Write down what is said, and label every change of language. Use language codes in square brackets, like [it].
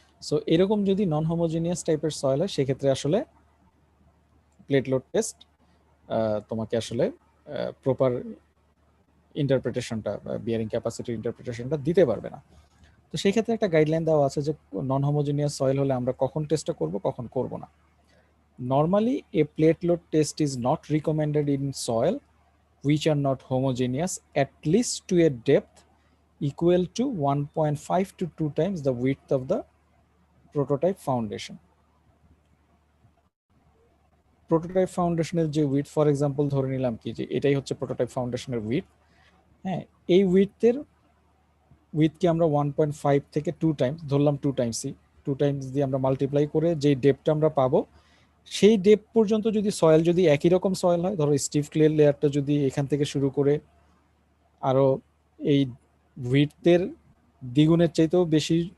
[bn] So এরকম যদি non homogeneous টাইপের সয়েল হয়, সেক্ষেত্রে আসলে প্লেট লোড টেস্ট তোমাকে আসলে প্রপার ইন্টারপ্রিটেশনটা, বিয়ারিং ক্যাপাসিটির ইন্টারপ্রিটেশনটা দিতে পারবে না। তো সেই ক্ষেত্রে একটা গাইডলাইন দেওয়া আছে যে নন হোমোজিনিয়াস সয়েল হলে আমরা কখন টেস্টটা করব, কখন করব না। [en] Normally a plate load test is not recommended in soil which are not homogeneous at least to a depth equal to 1.5 to 2 times the width of the prototype foundation. [bn] Prototype ফাউন্ডেশনের যে উইথ, ফর এক্সাম্পল ধরে নিলাম কি যে এটাই হচ্ছে prototype ফাউন্ডেশনের with, হ্যাঁ, এই উইথকে আমরা 1.5 থেকে 2 টাইমস ধরলাম, 2 টাইমসই, 2 টাইমস দিয়ে আমরা মাল্টিপ্লাই করে যেই ডেপটা আমরা পাবো, সেই ডেপ পর্যন্ত যদি সয়েল যদি একই রকম সয়েল হয়, ধরো স্টিফ ক্লে লেয়ারটা যদি এখান থেকে শুরু করে আরো এই উইথের দ্বিগুণের চাইতেও বেশি